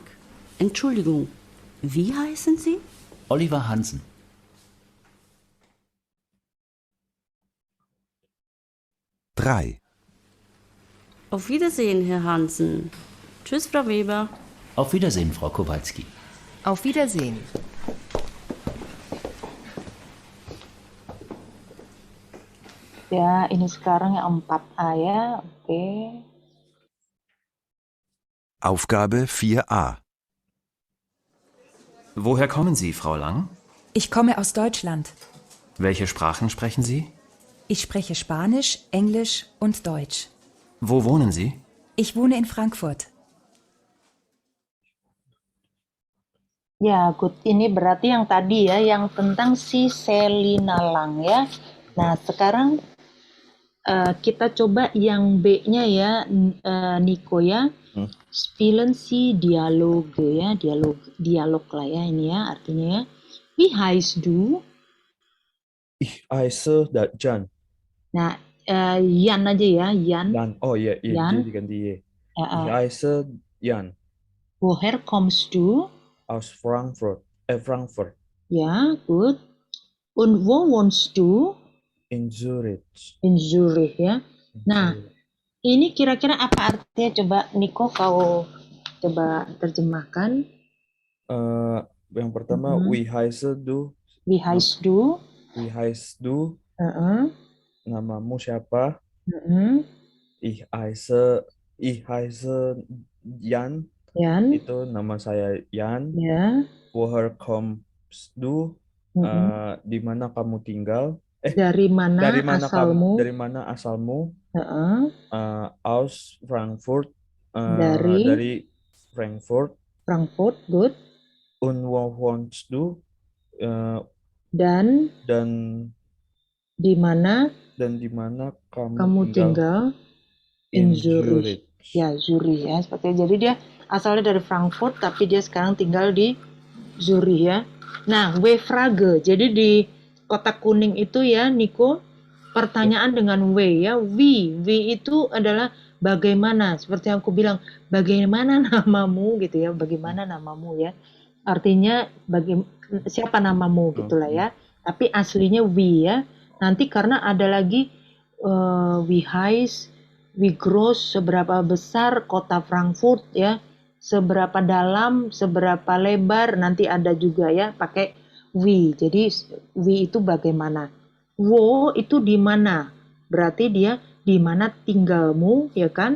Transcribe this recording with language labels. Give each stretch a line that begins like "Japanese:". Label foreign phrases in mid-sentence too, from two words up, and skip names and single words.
German: Entschuldigung, wie heißen Sie? Oliver Hansen. Drei. Auf Wiedersehen, Herr Hansen. Tschüss, Frau Weber. Auf Wiedersehen, Frau Kowalski. Auf Wiedersehen.
Indonesian: Ya, ini sekarang yang 4A ya. Oke.
German: Aufgabe 4a. Woher kommen Sie, Frau Lang? Ich komme aus Deutschland. Welche Sprachen sprechen Sie? Ich spreche Spanisch, Englisch und Deutsch. Wo wohnen Sie? Ich wohne in Frankfurt.
Indonesian: Ya, good. Ini berarti yang tadi ya, yang tentang si Selina Lang ya. Nah, sekarang kita coba yang B-nya ya, Niko ya.
German: Spielen Sie Dialoge
Indonesian: ya, dialog lah ya ini ya artinya ya.
German: Wie heißt du? Ich heiße Jan.
Indonesian: Nah, Yan aja ya, Yan. Jan. Oh iya, Jan. J diganti Y. Uh,
German: Ich heiße Jan. Woher kommst du? Aus Frankfurt. Frankfurt. Ja, gut. Und wo wohnst du? In Zurich. In Zurich
Indonesian: ya. Nah, ini kira-kira apa artinya? Coba Niko kau coba terjemahkan. Yang pertama,
German: wie heißt du? Wie heißt du? Wie heißt du?
Indonesian: Namamu siapa?
German: Ich heiße Jan.
Indonesian: Yan. Itu nama saya Yan. Ya.
German: Woher kommst du?
Indonesian: Di mana kamu tinggal? Dari mana asalmu? Dari mana asalmu?
German: Aus Frankfurt.
Indonesian: Dari Frankfurt. Frankfurt, good.
German: Und wo wohnst du?
Indonesian: Dan di mana kamu tinggal?
German: In Zurich.
Indonesian: Ya, Zurich ya. Seperti jadi dia asalnya dari Frankfurt tapi dia sekarang tinggal di Zurich ya. Nah, W-Frage. Jadi di kotak kuning itu ya, Niko, pertanyaan dengan W ya. W itu adalah bagaimana. Seperti yang aku bilang, bagaimana namamu gitu ya. Bagaimana namamu ya. Artinya siapa namamu gitulah ya. Tapi aslinya wie ya. Nanti karena ada lagi
German: wie heißt, wie groß,
Indonesian: seberapa besar kota Frankfurt ya. Seberapa dalam, seberapa lebar, nanti ada juga ya pakai wie. Jadi wie itu bagaimana. Wo itu di mana. Berarti dia di mana tinggalmu ya kan.